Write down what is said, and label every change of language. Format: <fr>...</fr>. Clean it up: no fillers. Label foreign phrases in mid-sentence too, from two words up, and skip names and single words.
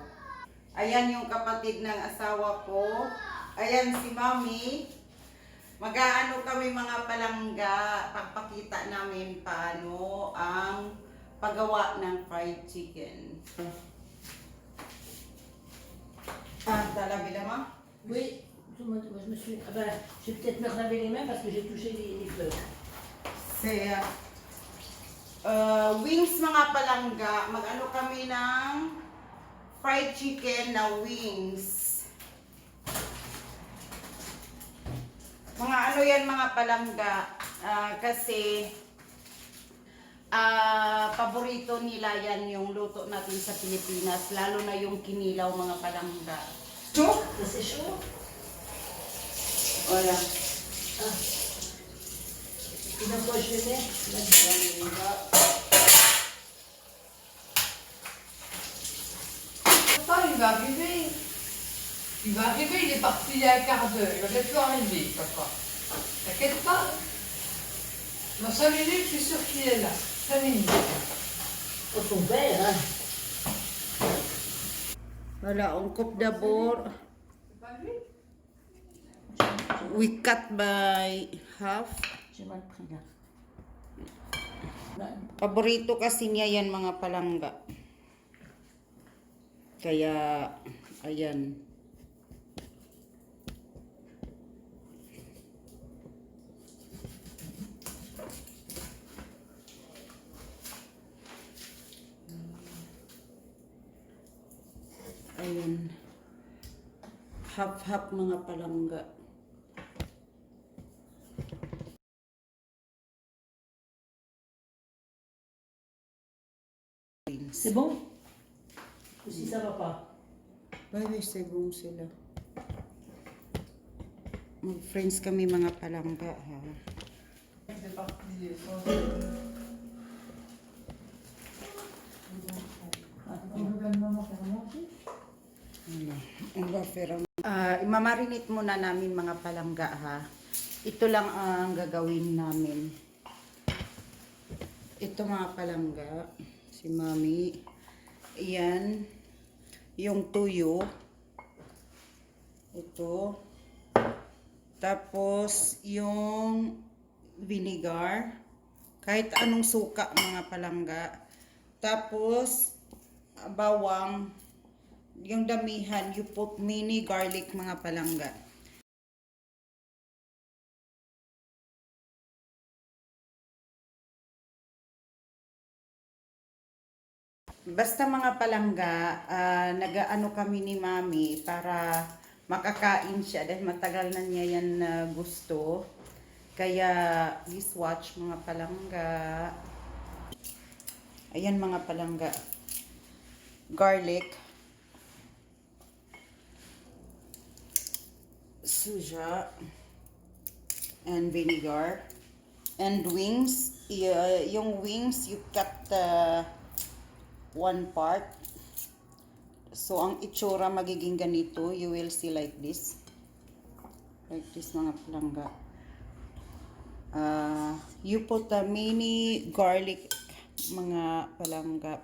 <tl>Ayan yung kapatid ng asawa ko. Ayan si Mami. Mag-aano kami mga palangga. Pagpakita namin paano ang paggawa ng</tl> <en>fried chicken.</en> <tl>Talabi naman?</tl> <fr>Oui, moi je me suis. Ah ben, je vais peut-être me laver les mains parce que j'ai touché les fleurs.</fr> <tl>Saya. Wings mga palangga. Mag-ano kami ng</tl> <en>fried chicken</en> <tl>na wings. Mga ano yan mga palangga. Kasi paborito nila yan yung luto natin sa Pilipinas. Lalo na yung kinilaw mga palangga. So?</tl> <fr>C'est chaud.</fr> <tl>Wala.</tl> <fr>Ah. Et dans quoi je le mets? Papa, il va arriver. Il va arriver, il est parti il y a un quart d'heure. Il va bientôt arriver, papa. T'inquiète pas. Dans 5 minutes, je suis sûre qu'il est là. 5 minutes. Oh, son père, hein. Wala, on coupe d'abord. C'est pas lui?</fr> <en>We cut by half.</en> <fr>J'ai mal pris là.</fr> <tl>Paborito kasi niya yan mga palangga. Kaya, ayan. Ayan. Half-half mga palangga.</tl> <fr>C'est bon? Ou si ça va pas?</fr> <tl>Bye, segong sila. Mag-friends kami mga palangga, ha?</tl> <fr>C'est parti.</fr> <tl>Imamarinate muna namin mga palangga, ha? Ito lang ang gagawin namin. Ito mga palangga. Si Mami. Ayan. Yung tuyo. Ito. Tapos, yung vinegar. Kahit anong suka, mga palangga. Tapos, bawang. Yung damihan,</tl> <en>you put mini garlic,</en> <tl>mga palangga. Basta mga palangga, nag-ano kami ni Mami para makakain siya dahil matagal na niya yan gusto. Kaya,</tl> <en>please watch</en> <tl>mga palangga. Ayan mga palangga. Garlic. Suja.</tl> <en>And vinegar. And wings. Yung wings, you cut one part.</en> <tl>So, ang itsura magiging ganito.</tl> <en>You will see like this. Like this</en> <tl>mga palangga.</tl> <en>You put a mini garlic</en> <tl>mga palangga.</tl>